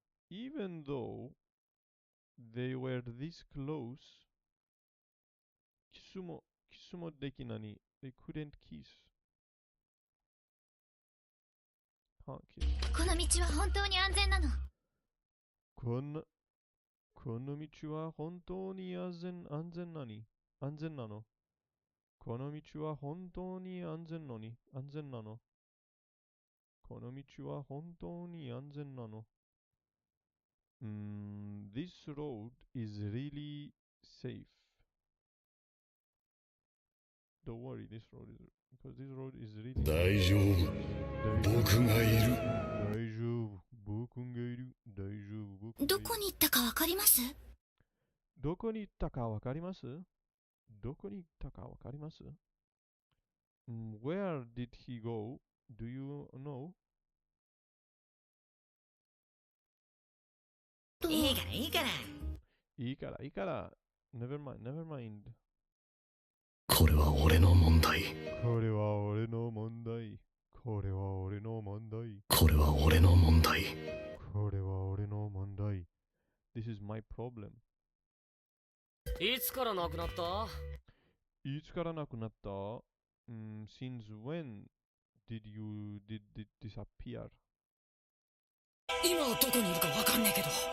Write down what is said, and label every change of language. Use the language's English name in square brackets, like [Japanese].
[English] Even though they were this close, [Japanese] キスもできない。 [English] They couldn't kiss. Can't kiss. [Japanese] この道は本当に安全なの。この道は本当に安全なの。この道は本当に安全なの。この道は本当に安全なの。 [English] This road is really safe. Don't worry, this road is really [Japanese] 大丈夫。僕がいる。大丈夫。僕がいる。大丈夫。僕がいる。どこに行ったかわかります？どこに行ったかわかります？どこに行ったかわかります？ [English] Where did he go? Do you know? [Japanese] いいからいいから。いいから。 [English] Never mind. [Japanese] これは俺の問題。これは俺の問題。これは俺の問題。これは俺の問題。これは俺の問題。 [English] This is my problem. [Japanese] いつからなくなった？いつからなくなった？ [English] Since when did it disappear? [Japanese] 今どこにいるかわかんねえけど。